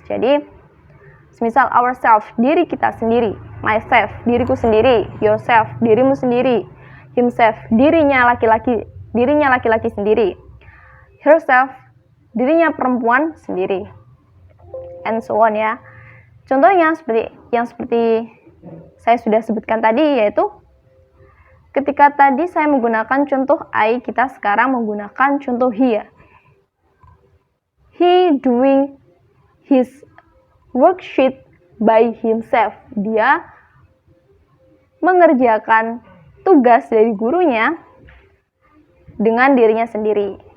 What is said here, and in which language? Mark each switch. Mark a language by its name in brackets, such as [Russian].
[Indonesian] Jadi, misal ourselves, diri kita sendiri, myself, diriku sendiri, yourself, dirimu sendiri, himself, dirinya laki-laki sendiri, herself, dirinya perempuan sendiri, [English] and so on [Indonesian] ya. Contohnya seperti saya sudah sebutkan tadi, yaitu ketika tadi saya menggunakan contoh I, kita sekarang menggunakan contoh he. [English] He doing his worksheet by himself. [Indonesian] Dia mengerjakan tugas dari gurunya dengan dirinya sendiri.